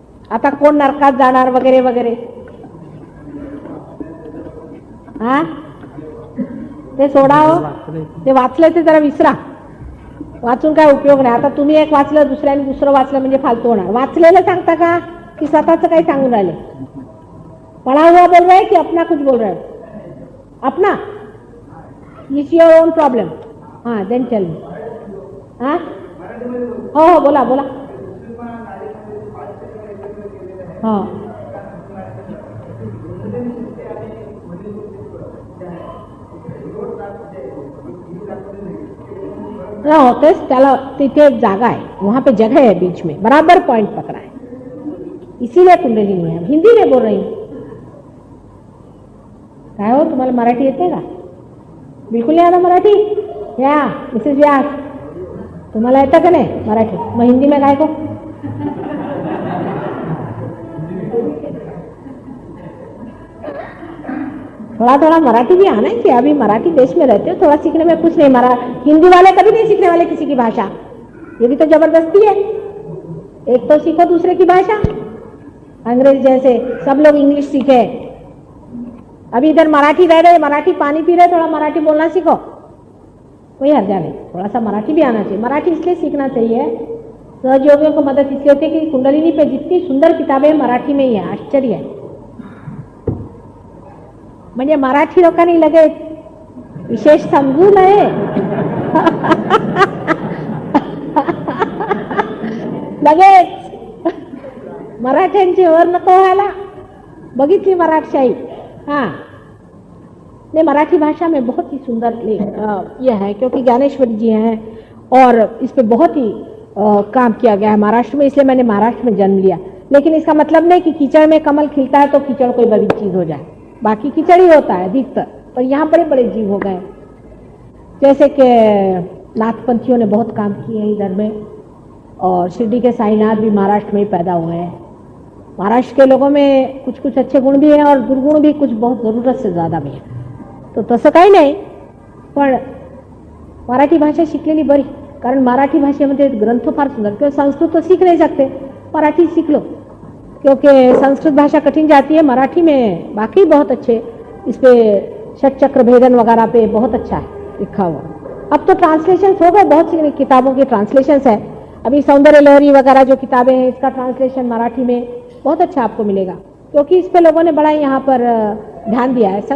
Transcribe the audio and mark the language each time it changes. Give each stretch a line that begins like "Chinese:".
Marathi: आता कोण नरकात जाणार वगैरे वगैरे, हा ते सोडा हो. ते वाचलं ते जरा विसरा. वाचून काय उपयोग नाही. आता तुम्ही एक वाचलं, दुसऱ्याने दुसरं वाचलं म्हणजे फालतू होणार. वाचलेलं सांगता का की स्वतःच काही सांगून राहिले?
Hindi: पढ़ा हुआ बोल रहे कि अपना कुछ बोल रहे हो?
English: अपना. It's your own problem.
Hindi: हाँ
English: Then tell me.
Marathi: हाँ हो हो बोला बोला. हाँ होतेच त्याला तिथे एक जागा आहे,
Hindi: वहां पे जगह है बीच में, बराबर पॉइंट पकड़ा है, इसीलिए कुंडलिनी है. हिंदी में बोल रही हूँ.
Marathi: काय हो तुम्हाला मराठी येते का? बिलकुल नाही आता मराठी. या मिसेस व्यास, तुम्हाला येतं का नाही मराठी?
Hindi: मग हिंदी में काय को? थोड़ा थोड़ा मराठी भी आना चाहिए. अभी मराठी देश में रहते हो, थोड़ा सीखने में कुछ नहीं. हिंदी वाले कभी नहीं सीखने वाले किसी की भाषा. ये भी तो जबरदस्ती है. एक तो सीखो दूसरे की भाषा. अंग्रेज जैसे सब लोग इंग्लिश सीखे. अभी इधर मराठी रह रहे, मराठी पानी पी रहे, थोड़ा मराठी बोलना सीखो, कोई हर्जा नहीं. थोड़ा सा मराठी भी आना चाहिए. मराठी इसलिए सीखना चाहिए, सहयोगियों को मदद इसलिए होती है कि कुंडलिनी पे जितनी सुंदर किताबें मराठी में ही है. आश्चर्य है.
Marathi: म्हणजे मराठी लोकांनी लगेच विशेष समजू नये. लगेच मराठ्यांची ओर नको व्हायला. बघितली मराठशाही.
Hindi: हाँ नहीं, मराठी भाषा में बहुत ही सुंदर यह है, क्योंकि ज्ञानेश्वरी जी हैं और इस पे बहुत ही काम किया गया है महाराष्ट्र में, इसलिए मैंने महाराष्ट्र में जन्म लिया. लेकिन इसका मतलब नहीं कि कीचड़ में कमल खिलता है तो कीचड़ कोई बड़ी चीज हो जाए. बाकी कीचड़ ही होता है अधिकतर, पर यहाँ बड़े बड़े जीव हो गए. जैसे कि नाथपंथियों ने बहुत काम किए हैं इधर में, और शिरडी के साईनाथ भी महाराष्ट्र में ही पैदा हुए हैं. महाराष्ट्र के लोगों में कुछ कुछ अच्छे गुण भी हैं और दुर्गुण भी कुछ बहुत ज़रूरत से ज़्यादा भी हैं.
Marathi: तो तसं काही नाही, पण मराठी भाषा शिकलेली बरी. कारण मराठी भाषेमध्ये ग्रंथ फार सुंदर.
Hindi: क्योंकि संस्कृत तो सीख नहीं सकते, मराठी सीख लो, क्योंकि संस्कृत भाषा कठिन जाती है. मराठी में बाकी बहुत अच्छे, इस पे षटचक्र भेदन वगैरह पे बहुत अच्छा है लिखा हुआ. अब तो ट्रांसलेशन हो गए, बहुत सी किताबों के ट्रांसलेशन है. अभी सौंदर्य लहरी वगैरह जो किताबें हैं, इसका ट्रांसलेशन मराठी में बहुत अच्छा आपको मिलेगा, क्योंकि इस पे लोगों ने बड़ा यहाँ पर ध्यान दिया है.